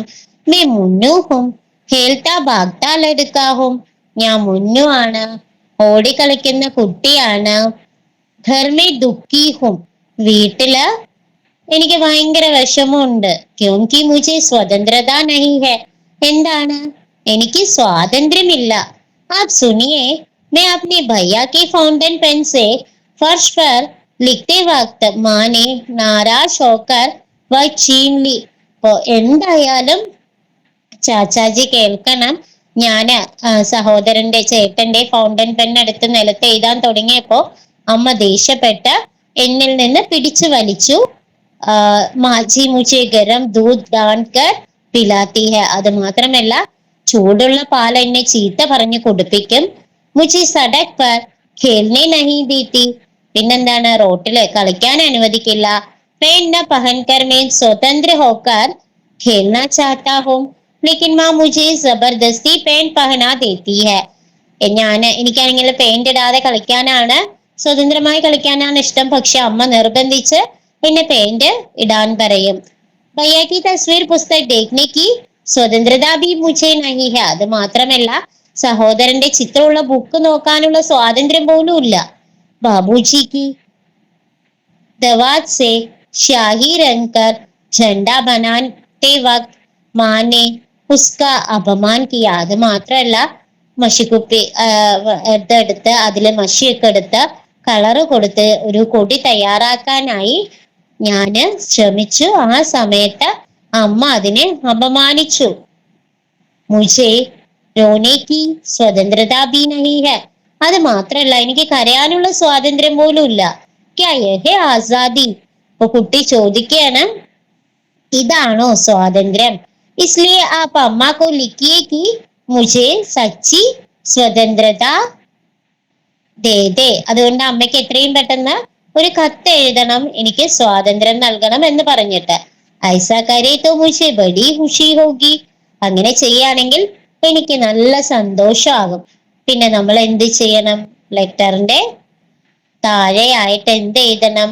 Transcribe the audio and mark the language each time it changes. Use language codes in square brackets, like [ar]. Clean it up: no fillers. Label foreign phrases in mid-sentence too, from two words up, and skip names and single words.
[hi] मैं मुन्नू हूँ खेलता भागता लड़का हूँ, [ml] ഞാൻ മുന്നു ആണ്, ഓടിക്കളിക്കുന്ന കുട്ടിയാണ്. [hi] घर में दुखी हूँ, [ml] വീട്ടില് എനിക്ക് ഭയങ്കര വിഷമമുണ്ട്. [hi] क्योंकि मुझे स्वतंत्रता नहीं है, എന്താണ്? [ml] എനിക്ക് സ്വാതന്ത്ര്യമില്ല. [hi] आप सुनिए, मैं अपने भैया के फाउंटेन पेन से फर्श पर लिखते वक्त माँ ने नाराज होकर वह छीन ली. [ml] അപ്പൊ എന്തായാലും ചാച്ചാജി കേൾക്കണം. ഞാന് സഹോദരന്റെ ചേട്ടന്റെ ഫൗണ്ടൻ പെൻ എടുത്ത് നിലത്ത് എഴുതാൻ തുടങ്ങിയപ്പോ അമ്മ ദേഷ്യപ്പെട്ട് എന്നിൽ നിന്ന് പിടിച്ചു വലിച്ചു. [hi] माँ जी मुझे गरम दूध डाँटकर पिलाती है, [ml] അത് മാത്രമല്ല ചൂടുള്ള പാൽ എന്നെ ചീത്ത പറഞ്ഞു കുടിപ്പിക്കും. [hi] मुझे सड़क पर खेलने नहीं देती, പിന്നെന്താണ്? [ml] റോട്ടില് കളിക്കാൻ അനുവദിക്കില്ല. [hi] पेन न पहनकर मैं स्वतंत्र होकर खेलना चाहता हूँ, लेकिन माँ मुझे जबरदस्ती पेंट पहना देती है. [ml] എനിക്കാണെങ്കിൽ പെയിന്റ് ഇടാതെ കളിക്കാനാണ്, സ്വതന്ത്രമായി കളിക്കാനാണ് ഇഷ്ടം. പക്ഷെ അമ്മ നിർബന്ധിച്ച് എന്നെ പെയിന്റ് ഇടാൻ പറയും. [hi] भैया की तस्वीर पुस्तक देखने की स्वतंत्रता भी മുझे नहीं है, [ml] അത് മാത്രമല്ല സഹോദരന്റെ ചിത്രമുള്ള ബുക്ക് നോക്കാനുള്ള സ്വാതന്ത്ര്യം പോലും ഇല്ല. [hi] बाबूजी की दवात से स्याही रंग कर झंडा बनाते वक्त माँ ने उसका अपमान किया. [ml] അത് മാത്രല്ല മഷിക്കുപ്പി ഇതെടുത്ത് അതില് മഷിയൊക്കെ എടുത്ത് കളറ് കൊടുത്ത് ഒരു കൊടി തയ്യാറാക്കാനായി ഞാന് ശ്രമിച്ചു. ആ സമയത്ത് അമ്മ അതിനെ അപമാനിച്ചു. [hi] മുझे रोने की स्वतंत्रता भी नहीं है. [ml] അത് മാത്രല്ല എനിക്ക് കരയാനുള്ള സ്വാതന്ത്ര്യം പോലും ഇല്ല. [hi] क्या यह है आजादी? [ml] അപ്പൊ കുട്ടി ചോദിക്കുകയാണ്, ഇതാണോ സ്വാതന്ത്ര്യം? [hi] इसलिए आप अम्मा को लिखिए कि मुझे सच्ची स्वतंत्रता दे दे. [ml] അതുകൊണ്ട് അമ്മയ്ക്ക് എത്രയും പെട്ടെന്ന് ഒരു കത്ത് എഴുതണം, എനിക്ക് സ്വാതന്ത്ര്യം നൽകണം എന്ന് പറഞ്ഞിട്ട്. [hi] ऐसा करें तो मुझे बड़ी खुशी होगी. [ml] അങ്ങനെ ചെയ്യുകയാണെങ്കിൽ എനിക്ക് നല്ല സന്തോഷമാകും. പിന്നെ നമ്മൾ എന്ത് ചെയ്യണം? ലെറ്ററിന്റെ താഴെയായിട്ട് എന്ത് എഴുതണം?